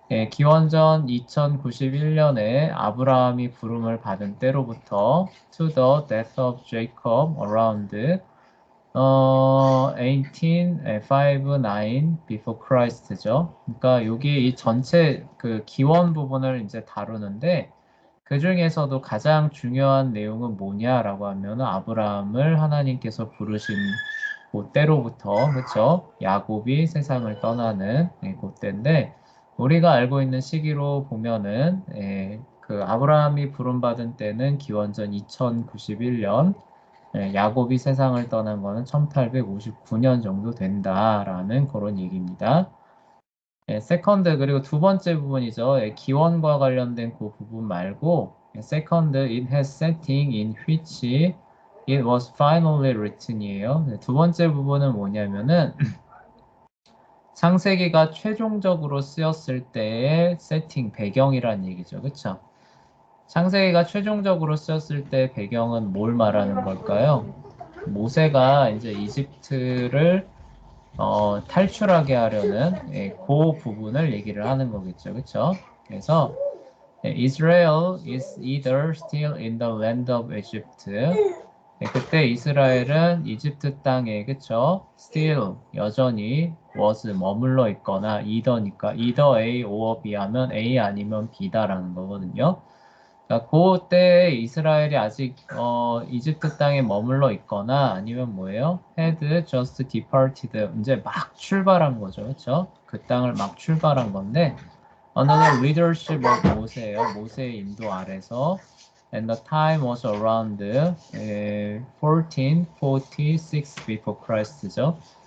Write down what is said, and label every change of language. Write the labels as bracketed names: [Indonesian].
[Korean] 기원전 2091년에 아브라함이 부름을 받은 때로부터 [English] To the death of Jacob around 1859 before Christ죠. [Korean] 그러니까 여기 이 전체 그 기원 부분을 이제 다루는데 그 중에서도 가장 중요한 내용은 뭐냐라고 하면 아브라함을 하나님께서 부르신 그때로부터 그렇죠? 야곱이 세상을 떠나는 그때인데 우리가 알고 있는 시기로 보면은 그 아브라함이 부름받은 때는 기원전 2091년, 야곱이 세상을 떠난 거는 1859년 정도 된다라는 그런 얘기입니다. 세컨드 그리고 두 번째 부분이죠. 기원과 관련된 그 부분 말고 세컨드 [English] it has setting in which it was finally written이에요. [Korean] 두 번째 부분은 뭐냐면은 창세기가 최종적으로 쓰였을 때의 세팅 배경이라는 얘기죠. 그렇죠? 창세기가 최종적으로 쓰였을 때 배경은 뭘 말하는 걸까요? 모세가 이제 이집트를 탈출하게 하려는 그 부분을 얘기를 하는 거겠죠. 그렇죠? [English] 그래서 Israel is either still in the land of Egypt. [Korean] 그때 이스라엘은 이집트 땅에 그쵸? still 여전히 was 머물러 있거나 either니까 either A or B 하면 A 아니면 B다라는 거거든요. 그러니까 그때 이스라엘이 아직 이집트 땅에 머물러 있거나 아니면 뭐예요? [English] had just departed [Korean] 이제 막 출발한 거죠. 그렇죠? 그 땅을 막 출발한 건데 [English] under the leadership of [Korean] 모세예요. 모세의 인도 아래서 [English] and the time was around 1446 before Christ죠.